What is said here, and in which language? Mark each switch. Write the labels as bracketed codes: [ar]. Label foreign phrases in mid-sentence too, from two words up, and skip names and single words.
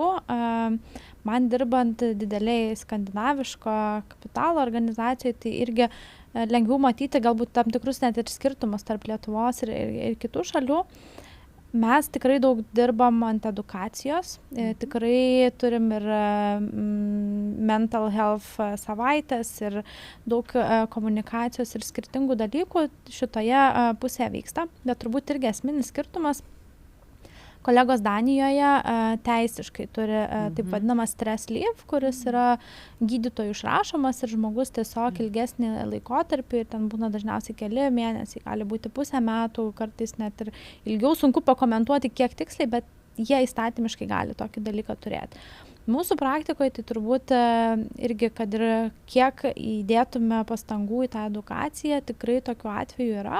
[lt] Man dirbant dideliai skandinaviško kapitalo organizacijoje, tai irgi lengviau matyti galbūt tam tikrus net ir skirtumus tarp Lietuvos ir kitų šalių. Mes tikrai daug dirbam ant edukacijos, tikrai turim ir [en] mental health [lt] savaitės ir daug komunikacijos ir skirtingų dalykų šitoje pusėje vyksta, bet turbūt irgi esminis skirtumas. Kolegos Danijoje teisiškai turi taip vadinamą [en] stress leave, [lt] kuris yra gydytojų išrašomas ir žmogus tiesiog ilgesnį laikotarpį, ir ten būna dažniausiai keli mėnesiai, gali būti pusę metų, kartais net ir ilgiau, sunku pakomentuoti kiek tiksliai, bet jie įstatymiškai gali tokį dalyką turėti. Mūsų praktikoje tai turbūt irgi, kad ir kiek įdėtume pastangų į tą edukaciją, tikrai tokių atvejų yra.